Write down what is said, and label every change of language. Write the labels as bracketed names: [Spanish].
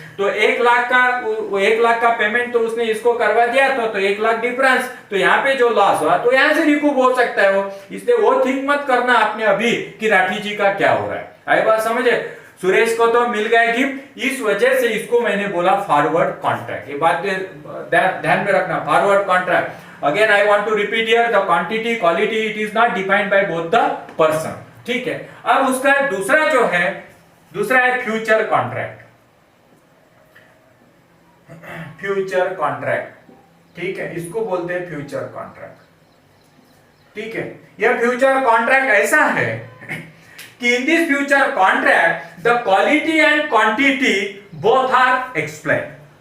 [Hindi] तो 1 लाख का पेमेंट तो उसने इसको करवा दिया तो 1 लाख डिफरेंस, तो यहाँ पे जो लॉस हुआ तो यहाँ से रिकूप हो सकता है वो। इसलिए वो थिंक मत करना आपने अभी कि राठी जी का क्या हो रहा है। आई बात समझे। सुरेश को तो मिल गया गिफ्ट, इस वजह से इसको मैंने बोला फॉरवर्ड कॉन्ट्रैक्ट। ये बात ध्यान में रखना, forward contract. [English] Again, I want to repeat here the quantity, quality, it is not defined by both the person, [Hindi] ठीक है। अब उसका दूसरा है फ्यूचर कॉन्ट्रैक्ट। फ्यूचर कॉन्ट्रैक्ट ठीक है, इसको बोलते हैं फ्यूचर कॉन्ट्रैक्ट। ठीक है, यह फ्यूचर कॉन्ट्रैक्ट ऐसा है कि [English] In this future contract the quality and quantity both are explain.